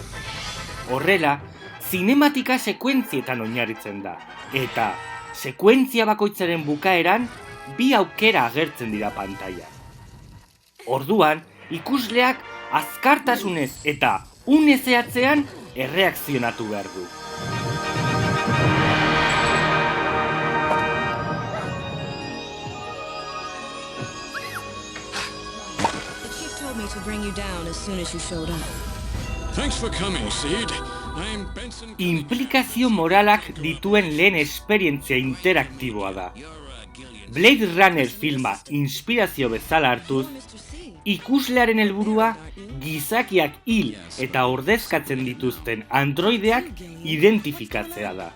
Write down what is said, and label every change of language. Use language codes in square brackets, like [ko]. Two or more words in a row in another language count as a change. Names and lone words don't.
[eu] Horrela, zinematika sekuentzietan oinarritzen da, eta sekuentzia bakoitzaren bukaeran bi aukera agertzen dira pantailan. Orduan, ikusleak azkartasunez eta une zehatzean erreakzionatu behar du. [en] The chief told me to bring you down as soon as you showed up. Thanks for coming, Sid. I'm Benson. [eu] Inplikazio moralak dituen lehen esperientzia interaktiboa da. Blade Runner filma inspirazio bezala hartuz, ikuslearen helburua gizakiak hil eta ordezkatzen dituzten androideak identifikatzea da.